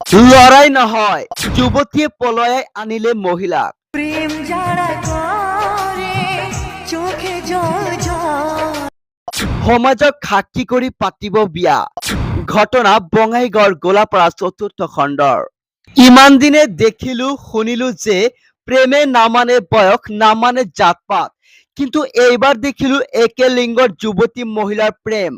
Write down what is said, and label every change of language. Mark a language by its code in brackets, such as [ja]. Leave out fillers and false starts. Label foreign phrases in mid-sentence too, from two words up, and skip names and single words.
[as] লড়াই নহয়, যুৱতীয়ে পলয়াই আনিলে মহিলাক। [bn] প্রেম যারা করে চোখে জল জল। [as] সমাজক সাক্ষী কৰি পাতিব বিয়া। ঘটনা বঙাইগাঁৱৰ গোলাপাৰা ৪ৰ্থ খণ্ডৰ। ইমান দিনে দেখিলো শুনিলো যে প্ৰেমে নামানে বয়স নামানে জাতপাত, কিন্তু এইবাৰ দেখিলো একে লিংগৰ যুৱতী মহিলাৰ প্ৰেম।